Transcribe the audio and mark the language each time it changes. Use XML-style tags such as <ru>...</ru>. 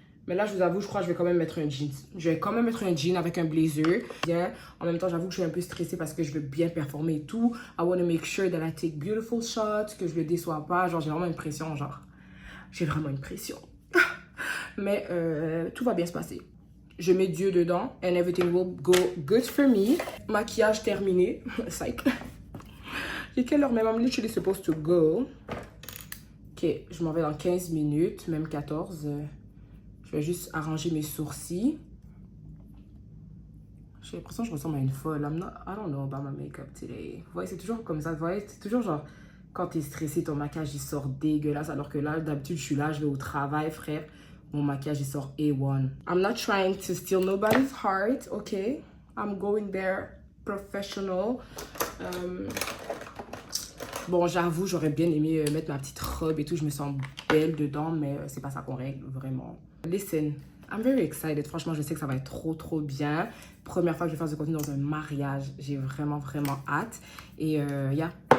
<fr>Mais là, je vous avoue, je crois que je vais quand même mettre un jean. Je vais quand même mettre un jean avec un blazer. Bien. En même temps, j'avoue que je suis un peu stressée parce que je veux bien performer et tout.</fr> <en>I want to make sure that I take beautiful shots,</en> <fr>que je le déçois pas. Genre, j'ai vraiment une pression, genre. J'ai vraiment une pression. Mais tout va bien se passer. Je mets Dieu dedans.</fr> <en>And everything will go good for me.</en> <fr>Maquillage terminé.</fr> <en>Psych.</en> <fr>J'ai quelle heure même?</fr> <en>I'm literally supposed to go.</en> <fr>Ok, je m'en vais dans 15 minutes. Même 14. Je vais juste arranger mes sourcils. J'ai l'impression que je ressemble à une folle.</fr> <en>I don't know about my makeup today.</en> <fr>Vous voyez, c'est toujours comme ça. Vous voyez, c'est toujours genre... Quand t'es stressé, ton maquillage, il sort dégueulasse. Alors que là, d'habitude, je suis là, je vais au travail, frère. Mon maquillage, il sort A1.</fr> <en>I'm not trying to steal nobody's heart, okay? I'm going there professional.</en> <fr>Bon, j'avoue, j'aurais bien aimé mettre ma petite robe et tout. Je me sens belle dedans, mais c'est pas ça qu'on règle, vraiment.</fr> <en>Listen, I'm very excited.</en> <fr>Franchement, je sais que ça va être trop bien. Première fois que je vais faire ce contenu dans un mariage. J'ai vraiment hâte. Et yeah.</fr>